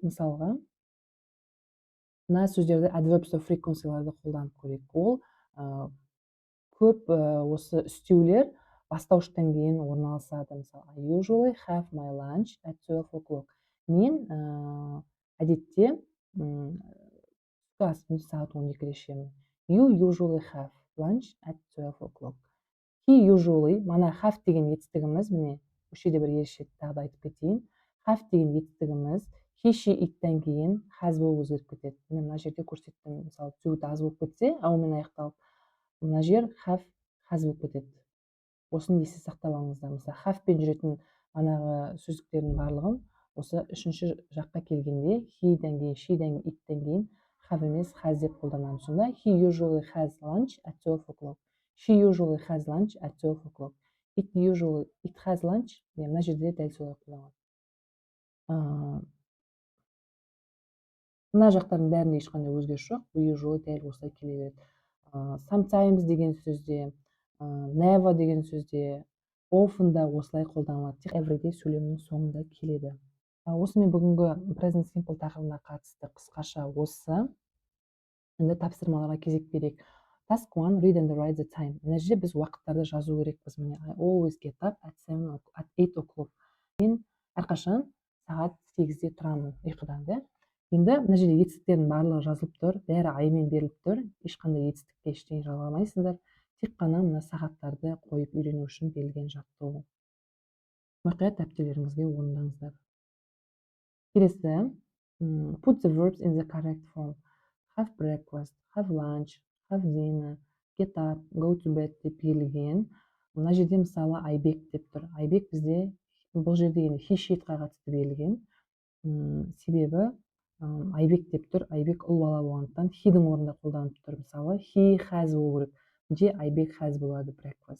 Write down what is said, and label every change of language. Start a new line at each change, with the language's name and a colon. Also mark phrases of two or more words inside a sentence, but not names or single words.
Kazakh: Мысалға, мына сөздерді
English: adverbs of frequency-
Kazakh: ларды қолданып көрейік. Ол көп осы үстеулер бастауыштан кейін орналасады. Мысалы,
English: I usually have my lunch at 12 o'clock.
Kazakh: Мен әдетте түскі асымды сағат 12-де ішемін.
English: You usually have lunch at 12 o'clock. He usually,
Kazakh: мана have деген етістігіміз, міне, осы жерде бір ерекшелікті тағы да айтып кетейін. Have деген етістігіміз
English: he, she,
Kazakh: it-тен кейін has болып өзгеріп кетеді. Мен мына жерде көрсеттім, мысалы to аз болып кетсе, аумен аяқталып, мына жер
English: have, has
Kazakh: болып кетеді. Осыны есте сақтап алыңыздар. Мысалы have пен жүретін манағы сөздіктердің барлығын осы үшінші жаққа келгенде he-ден кейін, she-ден кейін, it-тен кейін have емес has деп қолданамыз.
English: Сонда he usually has lunch at 12 o'clock. She usually has lunch at 12 o'clock. It has lunch.
Kazakh: Мына жерде дәл солай қолданады. Мына жақтардың бәрінде ешқандай өзгеріс жоқ. Usually дәл осылай келе береді. Sometimes деген сөзде, never деген сөзде, often да осылай қолданылады. Тек everyday сөйлемнің соңында келеді. Осымен бүгінгі
English: present simple
Kazakh: тақырыбына қатысты қысқаша осы. Енді тапсырмаларға кезек берейік.
English: Task 1, read and write the time.
Kazakh: Мына жерде біз уақыттарды жазу керекпіз. Міне,
English: I always get up at 8 o'clock.
Kazakh: Мен әрқашан сағат 8-де тұрамын ұйқыдан, да? Енді мына жерде етістіктердің барлығы жазылып тұр, бәрі аймен беріліп тұр. Ешқандай етістікке ештеңе жалғамайсыздар. Тек қана мына сағаттарды қойып үйрену үшін берілген жаттығу. Мұқият дәптерлеріңізге орындаңыздар. Келесі,
English: put the verbs in the correct form. Have breakfast, have lunch, have dinner, get up, go to bed
Kazakh: деп берілген. Мына жерде мысалы айбек деп тұр. Айбек бізде бұл жерде
English: he, she'ға
Kazakh: қатысты берілген. Себебі айбек деп тұр. Айбек ұл бала болғандықтан he-дің орнында қолданып тұр. Мысалы
English: he has
Kazakh: болу керек. Де айбек has болады breakfast.